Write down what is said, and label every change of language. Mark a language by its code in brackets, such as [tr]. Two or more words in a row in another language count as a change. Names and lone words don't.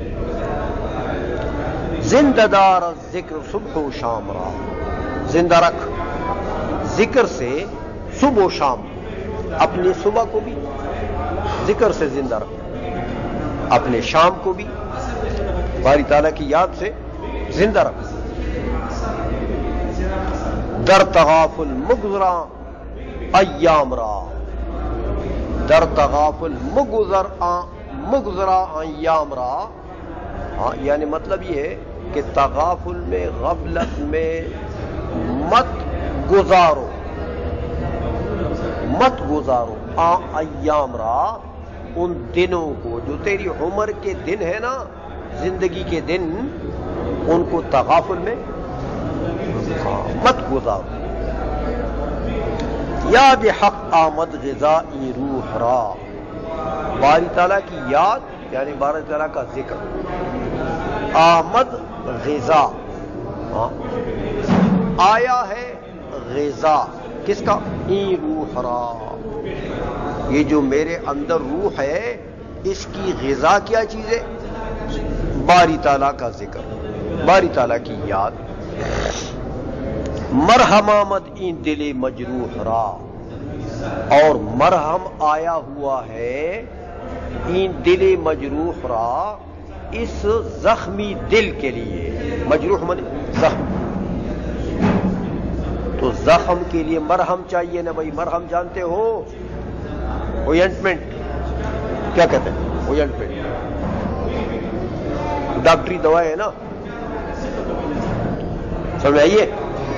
[fa] زندہ دار ذکر صبح و شام را، [ur] زندہ رکھ ذکر سے صبح و شام، اپنی صبح کو بھی ذکر سے زندہ رکھ، اپنے شام کو بھی باری تعالیٰ کی یاد سے زندہ رکھ. [fa] در تغافل مگزراں ایام را، در تغافل مگزراں ایام را، [ur] ہاں یعنی مطلب یہ ہے کہ تغافل میں، غفلت میں مت گزارو [fa] ایام را، [ur] ان دنوں کو جو تیری عمر کے دن ہے نا، زندگی کے دن، ان کو تغافل میں مت گزارو. [fa] یاد حق آمد غذائی روح را، [ur] باری تعالیٰ کی یاد یعنی باری تعالیٰ کا ذکر، [fa] آمد غذا، [ur] آیا ہے غذا کس کا؟ [fa] این روح را، [ur] یہ جو میرے اندر روح ہے اس کی غذا کیا چیز ہے؟ باری تعالیٰ کا ذکر، باری تعالیٰ کی یاد. [fa] مرہم آمد این دل مجروح را، [ur] اور مرہم آیا ہوا ہے [fa] این دل مجروح را، [ur] اس زخمی دل کے لیے. مجروح مانے زخم، تو زخم کے لیے مرہم چاہیے نا بھائی. مرہم جانتے ہو، اوینٹمنٹ کیا کہتے ہیں؟ اوینٹمنٹ ڈاکٹری دوا ہے نا، سمجھ آئیے.